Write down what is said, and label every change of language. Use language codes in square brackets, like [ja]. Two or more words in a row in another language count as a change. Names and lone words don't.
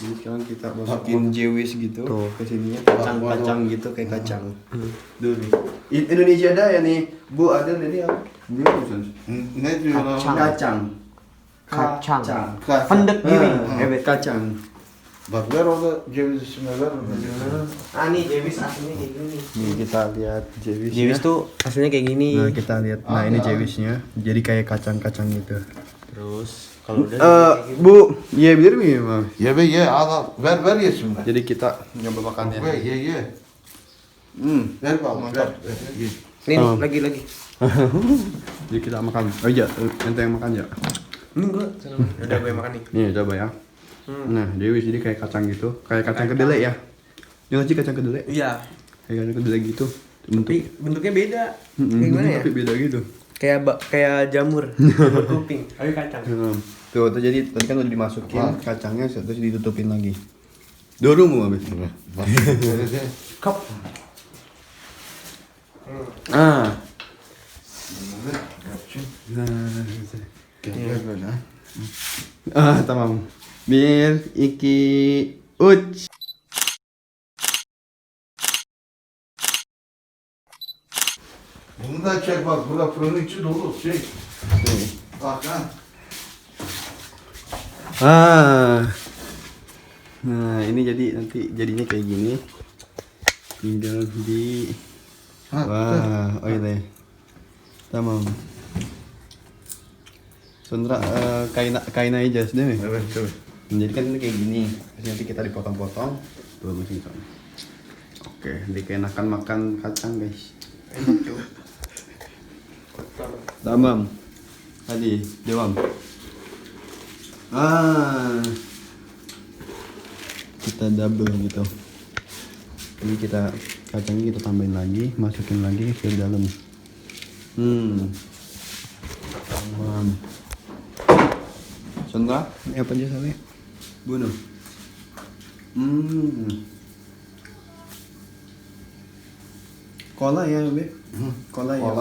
[id] Jadi sekarang kita masukin jewis gitu ke sininya, kacang-kacang gitu kayak kacang. Dulu. Indonesia ada ya nih, Bu ada ini apa? Ini apa? [tr] Ne diyorlar? [id] Kacang. Kacang. Kacang. Pendek gini. [tr] Evet kacang. Bak ver orada ceviz ismi ver. [id] Ah nih jewis aslinya kayak gini. Nih kita lihat jewisnya. Jewis tuh aslinya kayak gini. Nah kita lihat, nah ini jewisnya, jadi kayak kacang-kacang gitu. Terus kalau udah [tr] Bu, yiyebilir miyim abi? Ye be ye al ver yesinler. [id] Jadi kita nyoba makannya. [tr] Ve ye. Ver bakalım ver. Ye. [id] nih Oh. lagi. Jadi kita makan. Oh iya, ente yang makan ya. Ini gua udah gue makan nih. Nih coba ya. Nah, jewis jadi kayak kacang gitu, kayak kacang kedelai ya. Jangan sih kacang kedelai. Iya. Kayak kacang kedelai gitu. Tapi bentuknya beda. Kayak gimana ya? Tapi beda gitu. Kayak jamur kuping. Tapi kacang. Tuh, jadi tadi kan udah dimasukin kacangnya, terus ditutupin lagi. Dorong mau habis. Kop. Ah. [tr] Gel böyle. Ah, tamam. 1, 2, 3. Bunu da çek bak burada fırının içi dolu şey. Bak ha. Ah. [id] Nah, ini jadi nanti jadinya kayak gini. Tinggal di wah, oh iya deh. [tr] Tamam. Sonra [id] kain aja deh. [tr] Evet evet. [id] Jadi kan ini kayak gini. Terus nanti kita dipotong-potong. Tuh masih gitu. Oke, jadi keenakan makan kacang guys. [tr] Tamam. Hadi devam. [id] Kita double gitu. Jadi kacangnya kita tambahin lagi, masukin lagi ke dalam. [tr] Tamam. Sonra ne yapacağız abi? Bunu. Kolay ya abi. Kolay ya.